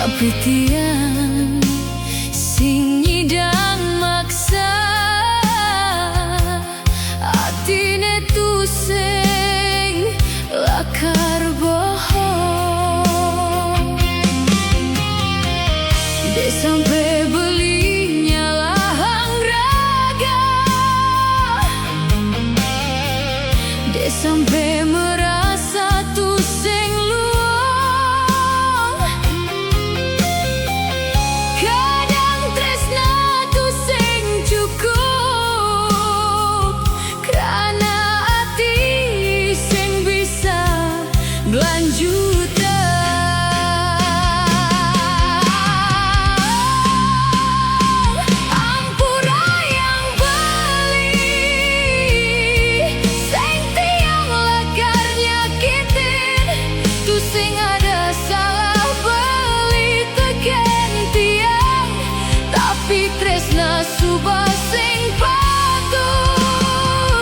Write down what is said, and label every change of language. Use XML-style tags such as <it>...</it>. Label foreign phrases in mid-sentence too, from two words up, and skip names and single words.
<ban>tiang sing nyidang maksa atine tu sing lakar bohong. Dek sampai belinya lahang raga, dek sampai merasa tu sing luang. Kadang tresna tu sing cukup,</ban> <id>karena hati</id> <ban>sing bisa berlanjutan. Ampura yang beli, sing tiang lakar nyakitin, tu sing ada salah beli teken tiang, tapi tresna subah sing patuh.</ban>